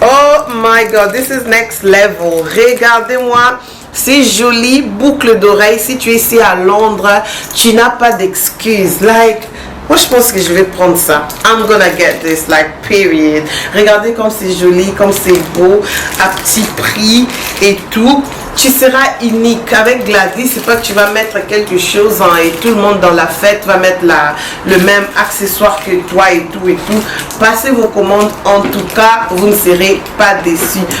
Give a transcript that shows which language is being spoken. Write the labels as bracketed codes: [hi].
[en] Oh my God, this is next level. [fr] Regardez-moi, c'est joli, boucle d'oreille. Si tu es ici à Londres, tu n'as pas d'excuses. Like, moi je pense que je vais prendre ça. [en] I'm gonna get this, like, period. [fr] Regardez comme c'est joli, comme c'est beau, à petit prix et tout. Tu seras unique. Avec Gladys, c'est pas que tu vas mettre quelque chose et tout le monde dans la fête va mettre le même accessoire que toi et tout. Passez vos commandes, en tout cas, vous ne serez pas déçus.